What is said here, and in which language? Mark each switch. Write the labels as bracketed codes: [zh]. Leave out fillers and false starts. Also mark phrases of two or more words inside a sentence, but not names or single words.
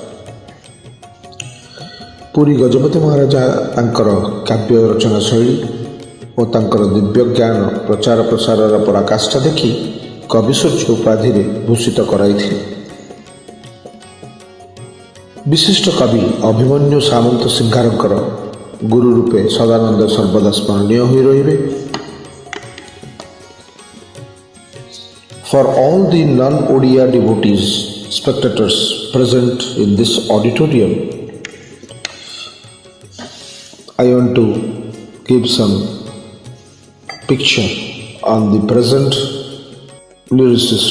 [or] ପୁରୀ ଗଜପତି ମହାରାଜା ତାଙ୍କର କାବ୍ୟ ରଚନା ଶୈଳୀ ଓ ତାଙ୍କର ଦିବ୍ୟ ଜ୍ଞାନ ପ୍ରଚାର ପ୍ରସାରର ପରାକାଷ୍ଠା ଦେଖି କବିସୂର୍ଯ୍ୟ ଉପାଧିରେ ଭୂଷିତ କରାଇଥିଲେ। ବିଶିଷ୍ଟ କବି ଅଭିମନ୍ୟୁ ସାମନ୍ତ ସିଂହାରଙ୍କର ଗୁରୁ ରୂପେ ସଦାନନ୍ଦ ସର୍ବଦା ସ୍ମରଣୀୟ ହୋଇ ରହିବେ। [en] For all the non-Odia devotees, spectators present in this auditorium, I want to give some picture on the present lyricist.